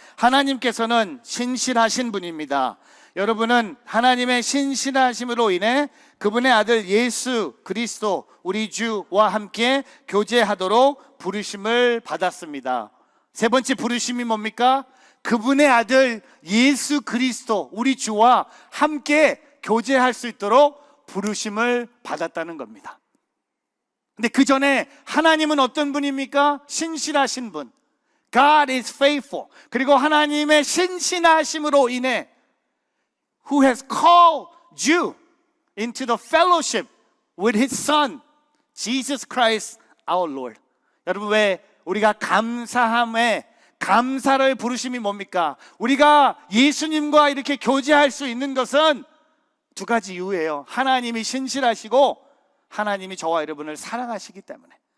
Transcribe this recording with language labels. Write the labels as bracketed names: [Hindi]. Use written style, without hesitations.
[Korean] 하나님께서는 신실하신 분입니다. 여러분은 하나님의 신실하심으로 인해 그분의 아들 예수 그리스도 우리 주와 함께 교제하도록 부르심을 받았습니다. 세 번째 부르심이 뭡니까? 그분의 아들 예수 그리스도 우리 주와 함께 교제할 수 있도록 부르심을 받았다는 겁니다. 근데 그 전에 하나님은 어떤 분입니까? 신실하신 분. [English] God is faithful. [Korean] 그리고 하나님의 신실하심으로 인해 [English] Who has called you into the fellowship with His Son, Jesus Christ our Lord. [Korean] 여러분, 왜 우리가 감사함에 감사를 부르심이 뭡니까? 우리가 예수님과 이렇게 교제할 수 있는 것은 두 가지 이유예요. 하나님이 신실하시고 하나님이 저와 여러분을 사랑하시기 때문에.